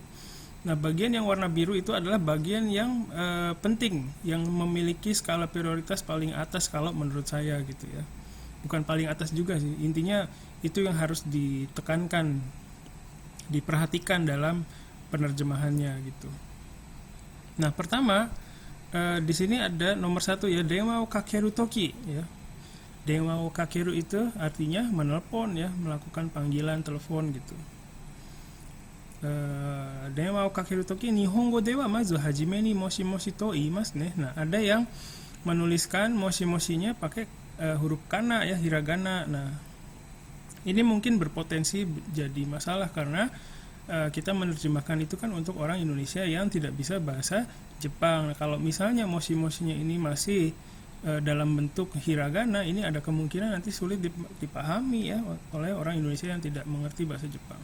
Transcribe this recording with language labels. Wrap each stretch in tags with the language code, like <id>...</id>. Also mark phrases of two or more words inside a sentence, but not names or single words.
<id>Nah, bagian yang warna biru itu adalah bagian yang penting, yang memiliki skala prioritas paling atas kalau menurut saya gitu ya. Bukan paling atas juga sih, intinya itu yang harus ditekankan, diperhatikan dalam penerjemahannya gitu. Nah, pertama di sini ada nomor 1 ya,</id> <ja>電話をかける時 ya. 電話をかける</ja> <id>itu artinya menelpon ya, melakukan panggilan telepon gitu.</id> <ja>電話をかける時日本語ではまず初めにもしもしと言いますね.</ja> <id>Nah, ada yang menuliskan moshi-moshinya pakai huruf kana ya, hiragana. Nah, ini mungkin berpotensi jadi masalah karena kita menerjemahkan itu kan untuk orang Indonesia yang tidak bisa bahasa Jepang. Nah, kalau misalnya moshi-moshinya ini masih dalam bentuk hiragana, ini ada kemungkinan nanti sulit dipahami ya oleh orang Indonesia yang tidak mengerti bahasa Jepang.</id>